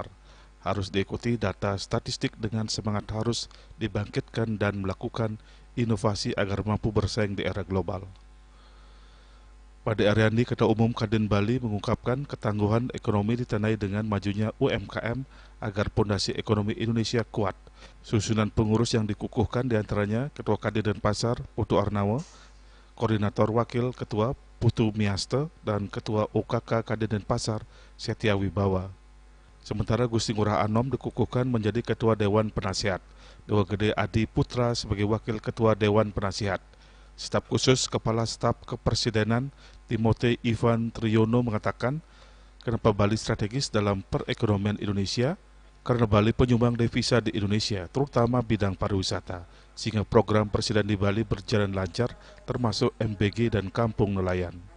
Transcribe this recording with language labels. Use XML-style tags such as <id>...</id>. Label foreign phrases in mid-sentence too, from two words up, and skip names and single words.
<id>Harus diikuti data statistik dengan semangat harus dibangkitkan dan melakukan inovasi agar mampu bersaing di era global. Pada Ariandi, Ketua Umum Kadin Bali mengungkapkan ketangguhan ekonomi ditandai dengan majunya UMKM agar pondasi ekonomi Indonesia kuat. Susunan pengurus yang dikukuhkan diantaranya Ketua Kadin Denpasar Putu Arnawo, Koordinator Wakil Ketua Putu Miaste, dan Ketua OKK Kadin Denpasar Setia Wibawa. Sementara Gusti Ngurah Anom dikukuhkan menjadi Ketua Dewan Penasihat, Dewa Gede Adi Putra sebagai Wakil Ketua Dewan Penasihat. Staf khusus Kepala Staf Kepresidenan Timothy Ivan Triono mengatakan, kenapa Bali strategis dalam perekonomian Indonesia? Karena Bali penyumbang devisa di Indonesia, terutama bidang pariwisata, sehingga program Presiden di Bali berjalan lancar, termasuk MBG dan Kampung Nelayan.</id>